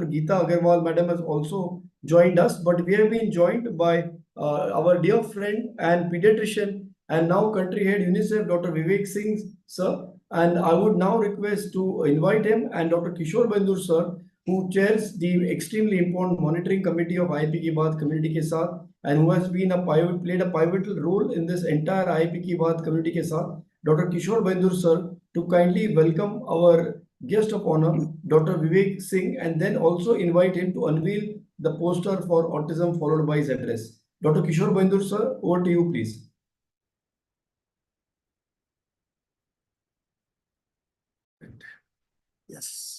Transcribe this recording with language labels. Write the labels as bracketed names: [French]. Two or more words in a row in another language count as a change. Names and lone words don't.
[English] Geeta Agarwal madam has also joined us, but we have been joined by our dear friend and pediatrician and now country head UNICEF, Dr. Vivek Singh, sir. And I would now request to invite him and Dr. Kishore Bandur sir, who chairs the extremely important monitoring committee of IAP Ki Baat Community Ke Saath, and who has been played a pivotal role in this entire IAP Ki Baat Community Ke Saath, Dr. Kishore Bandur sir, to kindly welcome our guest of honor, Dr. Vivek Singh, and then also invite him to unveil the poster for autism followed by his address. Dr. Kishore Bandur sir, over to you, please. Yes.